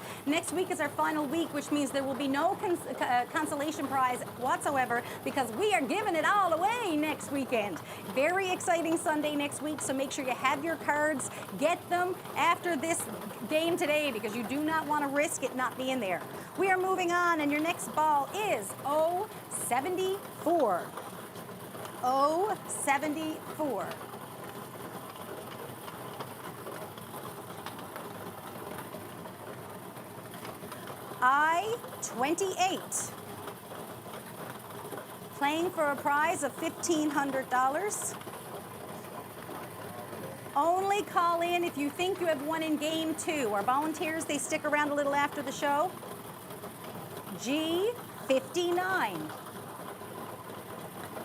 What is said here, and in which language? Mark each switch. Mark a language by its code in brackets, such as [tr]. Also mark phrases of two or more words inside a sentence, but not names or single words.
[en] Next week is our final week, which means there will be no consolation prize whatsoever because we are giving it all away next weekend. Very exciting Sunday next week, so make sure you have your cards. Get them after this game today because you do not want to risk it not being there. We are moving on, and your next ball is O74. O74. I28. Playing for a prize of $1,500. Only call in if you think you have won in game 2. Our volunteers, they stick around a little after the show. G59.